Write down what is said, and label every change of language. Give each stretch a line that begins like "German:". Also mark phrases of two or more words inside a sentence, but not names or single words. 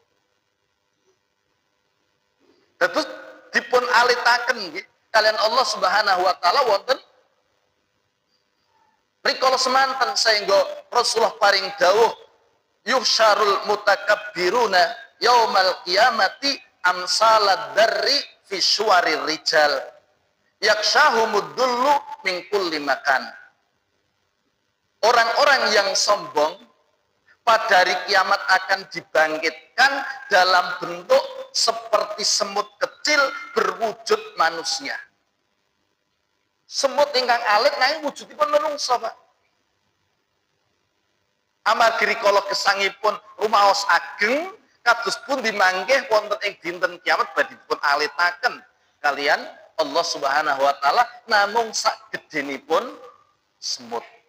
Javanese: Terus dipun alitaken nggih kalian Allah
Arabic: سبحانه وتعالى
Javanese: wonten rikala semanten sehingga Rasulullah paring dawuh
Arabic: يحشر المتكبرون يوم القيامة أمثال الذر في صور الرجال يغشاهم الذل من كل مكان.
Indonesian: Orang-orang yang sombong pada hari kiamat akan dibangkitkan dalam bentuk seperti semut kecil berwujud manusia.
Javanese: Semut ingkang alit nanging wujudipun menungso, Pak. Amargi rikala gesangipun rumaos ageng kados pundi manggih wonten ing dinten kiamat badhe dipun alitaken kalian Allah
Arabic: سبحانه وتعالى
Javanese: namung sak gedhenipun semut.